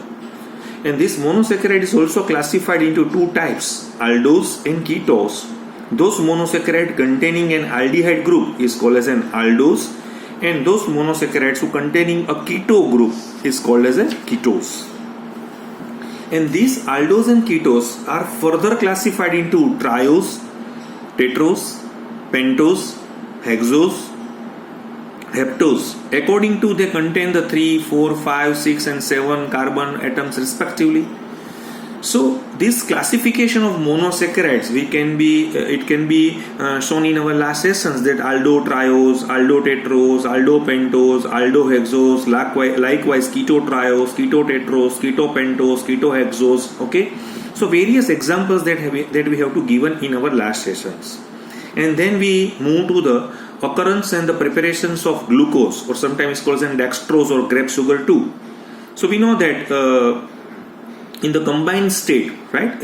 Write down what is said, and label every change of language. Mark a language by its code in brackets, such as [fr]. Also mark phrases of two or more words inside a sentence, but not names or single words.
[en] And this monosaccharide is also classified into two types: aldose and ketose. Those monosaccharide containing an aldehyde group is called as an aldose, and those monosaccharides who containing a keto group is called as a ketose. And these aldose and ketose are further classified into triose, tetrose, pentose, hexose, heptose, according to they contain the 3, 4, 5, 6 and 7 carbon atoms respectively. So this classification of monosaccharides it can be shown in our last sessions, that aldotriose, aldotetrose, aldopentose, aldohexose, likewise ketotriose, ketotetrose, ketopentose, ketohexose. Okay, so various examples that we have to given in our last sessions. And then we move to the occurrence and the preparations of glucose, or sometimes called as dextrose or grape sugar too. So we know that in the combined state, right?